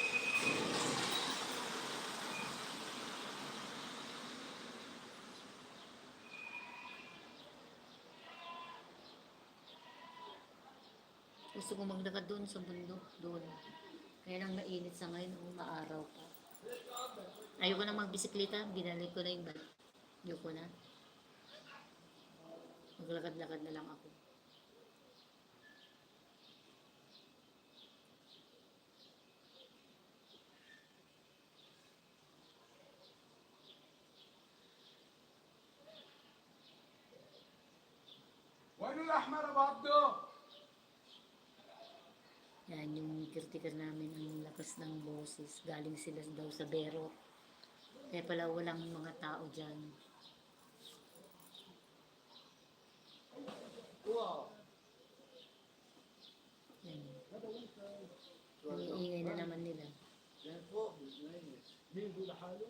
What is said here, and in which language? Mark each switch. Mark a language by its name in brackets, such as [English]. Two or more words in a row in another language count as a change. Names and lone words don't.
[Filipino] Gusto ko maglakad doon sa bundok, doon. Kaya lang mainit sa ngayon, maaraw pa. Ayoko na magbisikleta, binalik ko na yung bike. Ayoko na. Maglakad-lakad na lang ako. [Arabic] وين الأحمر أبو عبدو؟ [Filipino] Yan, yung caretaker namin, ang lakas ng boses. Galing sila daw sa Beirut. Kaya pala walang mga tao dyan. Yan. Iingay na naman nila. [Arabic] مين يقول لحاله؟